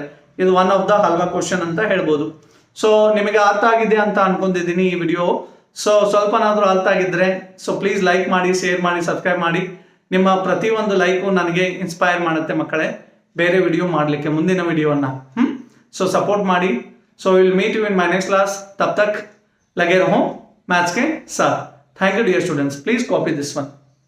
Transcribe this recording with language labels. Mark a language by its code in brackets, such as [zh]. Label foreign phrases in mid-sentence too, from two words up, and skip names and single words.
[kn] ಇದು [en] one of the halwa question [kn] ಅಂತ ಹೇಳ್ಬೋದು. ಸೊ ನಿಮಗೆ ಅರ್ಥ ಆಗಿದೆ ಅಂತ ಅನ್ಕೊಂಡಿದ್ದೀನಿ ಈ ವಿಡಿಯೋ. ಸೊ ಸ್ವಲ್ಪನಾದ್ರೂ ಅರ್ಥ ಆಗಿದ್ರೆ [en] so please like [kn] ಮಾಡಿ, ಶೇರ್ ಮಾಡಿ, ಸಬ್ಸ್ಕ್ರೈಬ್ ಮಾಡಿ. ನಿಮ್ಮ ಪ್ರತಿಯೊಂದು ಲೈಕು ನನಗೆ ಇನ್ಸ್ಪೈರ್ ಮಾಡುತ್ತೆ ಮಕ್ಕಳೇ, ಬೇರೆ ವಿಡಿಯೋ ಮಾಡಲಿಕ್ಕೆ, ಮುಂದಿನ ವಿಡಿಯೋನ. [en] so support [kn] ಮಾಡಿ. [en] so will meet you in my next class. [hi] तब तक लगे रहो मैथ्स के साथ. [en] thank you dear students. please copy this one.